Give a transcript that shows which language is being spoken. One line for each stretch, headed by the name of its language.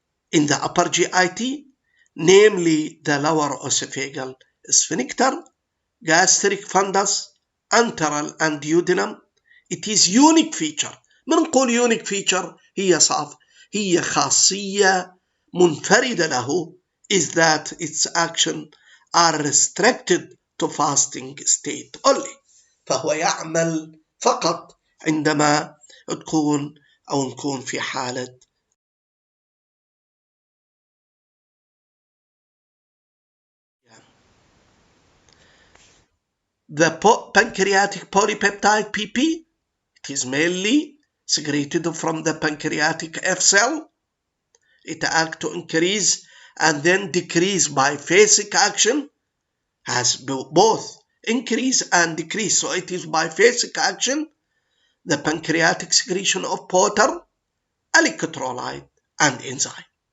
English: In the upper GIT, namely the lower esophageal sphincter, gastric fundus, antral and duodenum, it is unique feature. بنقول unique feature
Arabic: هي خاصية منفردة له,
English: is that its action are restricted to fasting state only.
Arabic: فهو يعمل فقط عندما نكون في حالة
English: the pancreatic polypeptide PP. It is mainly secreted from the pancreatic F cell. It acts to increase and then decrease biphasic action, has both increase and decrease, so it is biphasic action, the pancreatic secretion of water, electrolyte and enzyme.